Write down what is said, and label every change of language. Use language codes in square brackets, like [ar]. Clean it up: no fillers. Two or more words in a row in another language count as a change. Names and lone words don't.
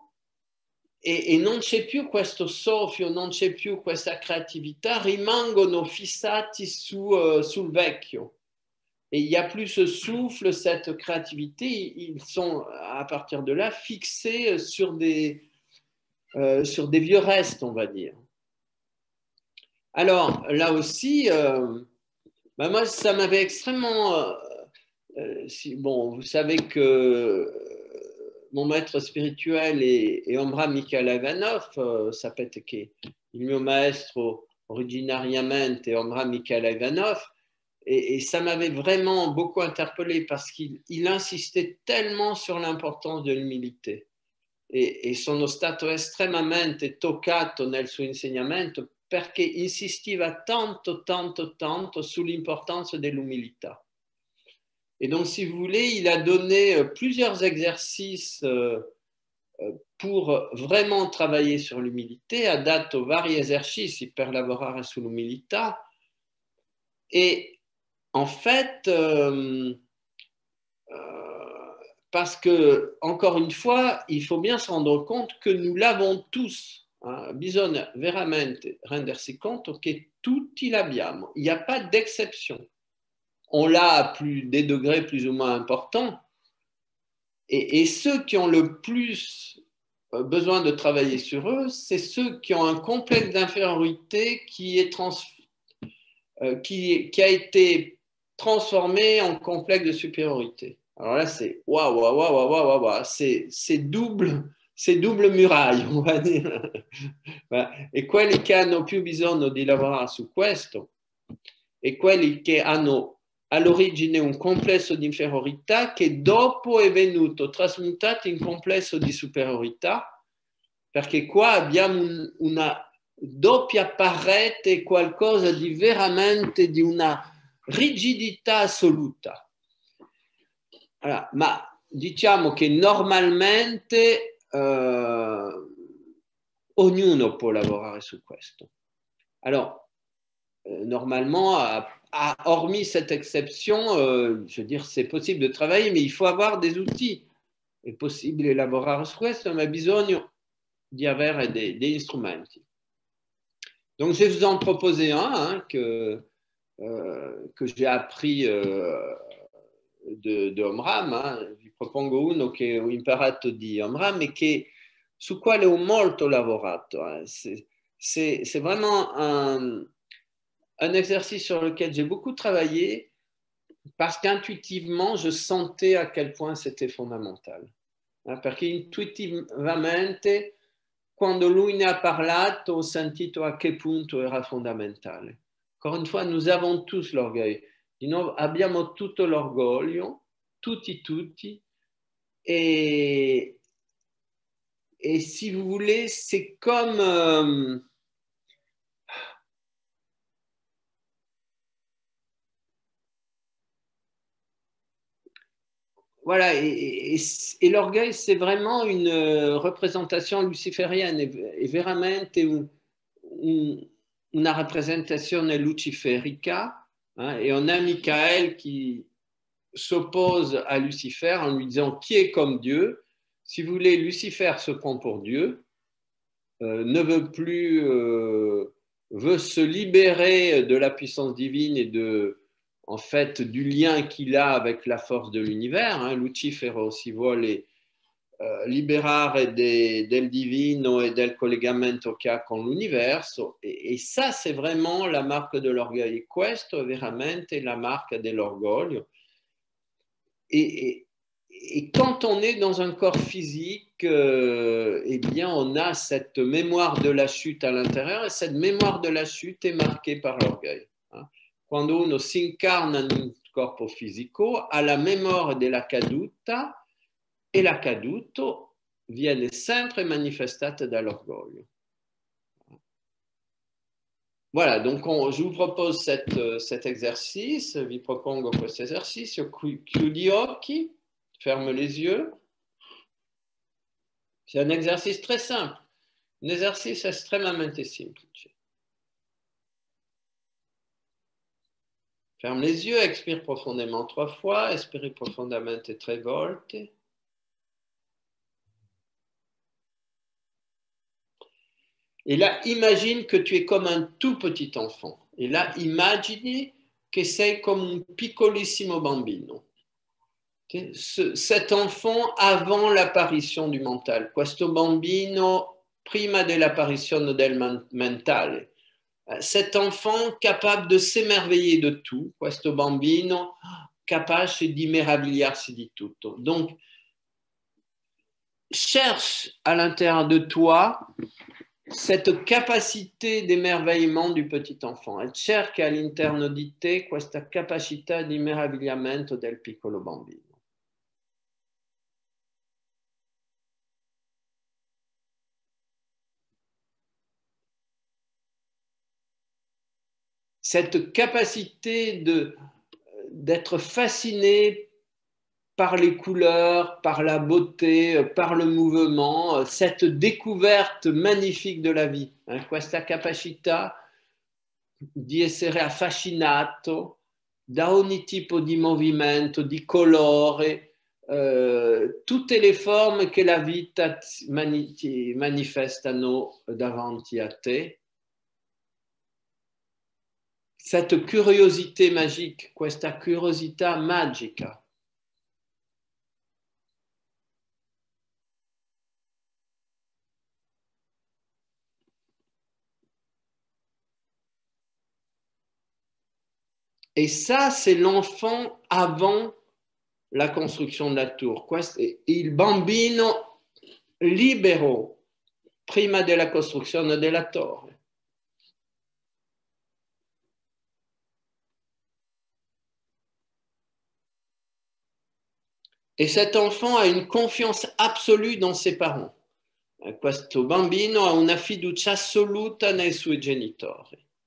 [it] E non c'è più questo soffio, non c'è più questa creatività, rimangono fissati sul vecchio. [fr] Et il n'y a plus ce souffle, cette créativité, ils sont à partir de là fixés sur des vieux restes, on va dire. Alors là aussi, moi ça m'avait extrêmement... bon, vous savez que... mon maître spirituel [it] è Omraam Mikhaël Ivanov, sapete che il mio maestro originariamente è Omraam Mikhaël Ivanov, [fr] et ça m'avait vraiment beaucoup interpellé parce qu'il insistait tellement sur l'importance de l'umilité [it] e sono stato estremamente toccato nel suo insegnamento perché insistiva tanto sull'importanza dell'umiltà. [fr] Et donc, si vous voulez, il a donné plusieurs exercices pour vraiment travailler sur l'umilité, [it] ha dato vari esercizi per lavorare sull'umilità. [fr] Et en fait, parce que, encore une fois, il faut bien se rendre compte que nous l'avons tous. [it] Bisogna veramente rendersi conto che tutti l'abbiamo. [fr] Il n'y a pas d'exception. On l'a à des degrés plus ou moins importants. Et ceux qui ont le plus besoin de travailler sur eux, c'est ceux qui ont un complexe d'infériorité qui a été transformé en complexe de supériorité. Alors là, c'est waouh, c'est double, c'est double muraille, on va dire. [it] E quelli che hanno più bisogno di lavorare su questo e quelli che hanno all'origine un complesso di inferiorità che dopo è venuto trasmutato in complesso di superiorità, perché qua abbiamo una doppia parete, qualcosa di veramente di una rigidità assoluta. Allora, ma diciamo che normalmente ognuno può lavorare su questo. [fr] Alors, normalement, hormis cette exception, je veux dire, c'est possible de travailler, mais il faut avoir des outils. [it] È possibile lavorare su questo, ma bisogna di avere degli strumenti. [fr] Donc, je vais vous en proposer un que j'ai appris de Omram. [it] Vi propongo uno che ho imparato di Omram e che, su quale ho molto lavorato. [fr] C'est vraiment un exercice sur lequel j'ai beaucoup travaillé parce qu'intuitivement, je sentais à quel point c'était fondamental. [it] Perché intuitivamente, quando lui ne ha parlato, ho sentito a che punto era fondamentale. [fr] Encore une fois, nous avons tous l'orgueil. [it] Di nuovo, abbiamo tutto l'orgoglio, tutti, [fr] et si vous voulez, c'est comme... voilà, et l'orgueil, c'est vraiment une représentation luciférienne, [it] e veramente una rappresentazione luciferica, [fr] et on a Michael qui s'oppose à Lucifer en lui disant qui est comme Dieu. Si vous voulez, Lucifer se prend pour Dieu, ne veut plus, veut se libérer de la puissance divine et en fait, du lien qu'il a avec la force de l'univers. [it] Lucifero si vuole liberare del divino e del collegamento che ha con l'universo, [fr] et ça, c'est vraiment la marque de l'orgoglio. [it] Questo è veramente la marque dell'orgoglio. [fr] Et quand on est dans un corps physique, eh bien, on a cette mémoire de la chute à l'intérieur, et cette mémoire de la chute est marquée par l'orgueil. [it] Quando uno si incarna in un corpo fisico, ha la memoria della caduta, e la caduto viene sempre manifestata dall'orgoglio. [fr] Voilà, donc je vous propose cet exercice, [it] vi propongo questo esercizio, chiudi gli occhi, [fr] ferme les yeux. C'est un exercice très simple, un exercice [it] estremamente semplice. [fr] Ferme les yeux, expire profondément 3 fois, expire [it] profondamente 3 volte. [fr] Et là, imagine que tu es comme un tout petit enfant. Et là, [it] immagini che sei come un piccolissimo bambino. [fr] Cet enfant avant l'apparition du mental. [it] Questo bambino prima dell'apparizione del mentale. [fr] Cet enfant capable de s'émerveiller de tout. [it] Questo bambino capace di meravigliarsi di tutto. [fr] Donc, cherche à l'intérieur de toi cette capacité d'émerveillement du petit enfant, [it] e cerca all'interno di te questa capacità di meravigliamento del piccolo bambino. [fr] Cette capacité d'être fasciné par les couleurs, par la beauté, par le mouvement, cette découverte magnifique de la vie. [it] Questa capacità di essere affascinato da ogni tipo di movimento, di colore, tutte le forme che la vita manifestano davanti a te. [fr] Cette curiosité magique, [it] questa curiosità magica. [fr] Et ça, c'est l'enfant avant la construction de la tour. [it] Il bambino libero prima della costruzione della torre. [fr] Et cet enfant a une confiance absolue dans ses parents. [it] Questo bambino ha una fiducia assoluta nei suoi genitori.